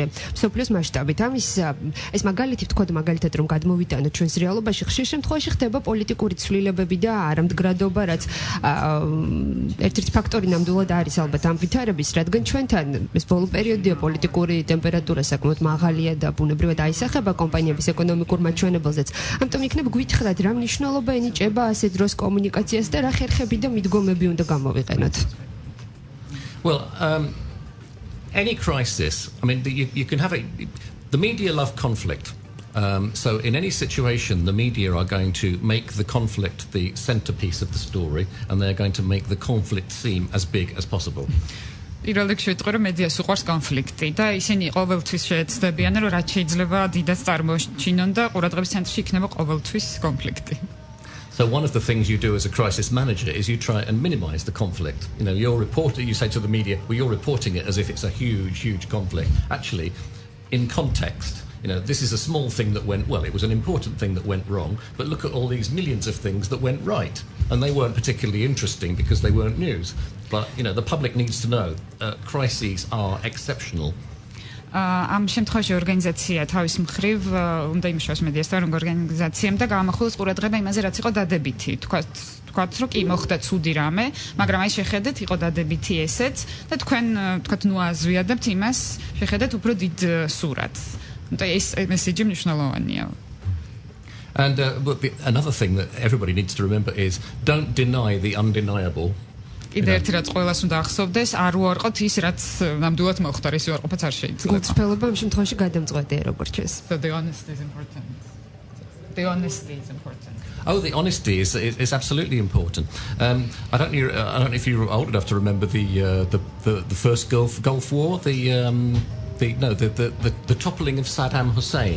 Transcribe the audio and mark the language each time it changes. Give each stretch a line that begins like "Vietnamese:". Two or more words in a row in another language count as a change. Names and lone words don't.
Georgian: მსოფლიოს მასშტაბით ეს მაგალითად რომ გადმოვიტანოთ ჩვენს რეალობაში, ხშირ შემთხვევაში ხდება პოლიტიკური ცვლილებები და არამდგრადობა, რაც ერთ-ერთი ფაქტორი ნამდვილად არის ალბათ ამ ვითარების, რადგან ჩვენთან ეს ბოლო პერიოდია პოლიტიკური ტემპერატურა საკმაოდ მაღალია და ბუნებრივად აისახება კომპანიების ეკონომიკურ მაჩვენებელზეც. ამიტომ იქნებ გვითხრათ რა მნიშვნელობა ენიჭება ასე დროს კომუნიკაციას და რა ხერხები და მიდგომები უნდა გამოვიყენოთ.
English: Well, any crisis, I mean, you can have the media love conflict. So in any situation, the media are going to make the conflict the centerpiece of the story, and they're going to make the conflict seem as big as possible.
Georgian: პირველ რიგში ვიტყვი რომ მედიას უყვარს კონფლიქტი და ისინი ყოველთვის შეეცდებიან რომ რაც შეიძლება დიდად წარმოჩინონ და ყურადღების ცენტრში იქნება ყოველთვის კონფლიქტი.
English: So one of the things you do as a crisis manager is you try and minimize the conflict. You say to the media, well, you're reporting it as if it's a huge conflict. Actually, in context, this is a small thing that went well. It was an important thing that went wrong, but look at all these millions of things that went right, and they weren't particularly interesting because they weren't news. But the public needs to know crises are exceptional.
Georgian: ამ შემთხვევაში ორგანიზაცია თავის მხრივ უნდა იმუშაოს მედიასთან როგორ ორგანიზაციამ და გაამახვილოს ყურადღება იმაზე რაც იყო დადებითი თქვათ რომ კი მოხდა ცუდი რამე მაგრამ აი შეხედეთ იყო დადებითი ესეც და თქვენ თქვათ ნუ აზვიადებთ იმას შეხედეთ უფრო დიდ სურათს და ეს მესიჯი მნიშვნელოვანია.
English: And another thing that everybody needs to remember is don't deny the undeniable.
Georgian: კიდევ ერთი რაც ყველას უნდა ახსოვდეს, არ უარყოთ ის რაც ნამდვილად მოხდა, ის უარყოფაც არ შეიძლება. გულწრფელობა ამ შემთხვევაში გადამწყვეტია როგორც ჩეს.
English: So the honesty is important. The honesty is important. Oh, the honesty is absolutely important. I don't know if you're old enough to remember the first Gulf War, the toppling of Saddam Hussein.